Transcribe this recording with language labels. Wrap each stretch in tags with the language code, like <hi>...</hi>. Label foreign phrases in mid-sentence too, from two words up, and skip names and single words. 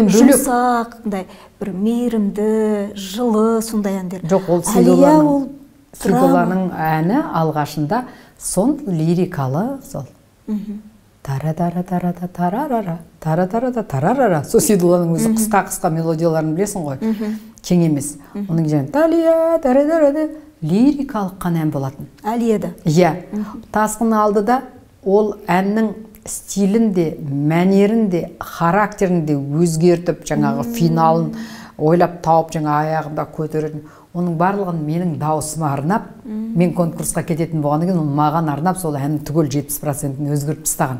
<kk>жұмсақ, бір мейірімді, жылы, сондай әндер. Жоқ, ол Сейдолланың әні алғашында сон лирикалы сол. Тара-тара-тара-тара-тара, тара-тара-тара-тара. Сол Сейдолланың өзі қысқа мелодияларын білесің ғой, кең емес. Оның кейін талия, тара-тара-тара, лирикалық қан ән болатын. Әлияда. Тасқын алды да, ол әннің стилін де, мәнерін де, характерін де өзгертіп, жаңағы финалын ойлап тауып, жаңа аяғында көтеретін. Оның барлығын менің дауысыма арнап, мен конкурсқа кететін болғаннан кейін, ол маған арнап, сол әннің түгел 70%-ін өзгертіп тастаған.</kk>